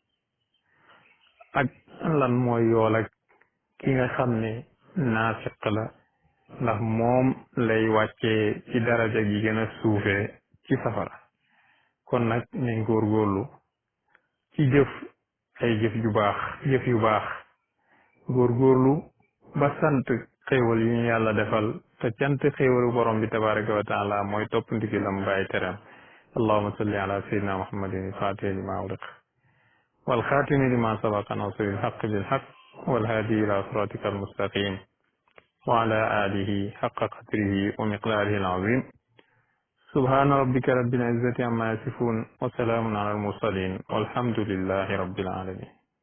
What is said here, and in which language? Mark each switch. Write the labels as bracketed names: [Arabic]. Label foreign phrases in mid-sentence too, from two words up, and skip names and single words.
[Wolof] ak lan mooy yool ak ki nga xam ne naafiq la ndax moom lay wàccee ci daraja gi gën a suufee ci safara kon nag nañ góorgóorlu ci jëf ay jëf yu baax góorgóorlu ba sant xéewal yu ñu yàlla defal te cant xéewalu borom bi [Arabic] تبارك وتعالى [Wolof] mooy topp ndigalam bàyyi teram [Arabic] اللهم صل على سيدنا محمد الفاتح لما أغلق والخاتم لما سبق ناصر الحق بالحق والهادي إلى صراطك المستقيم وعلى آله حق قدره ومقداره العظيم سبحان ربك رب العزة عما يصفون وسلام على المرسلين والحمد لله رب العالمين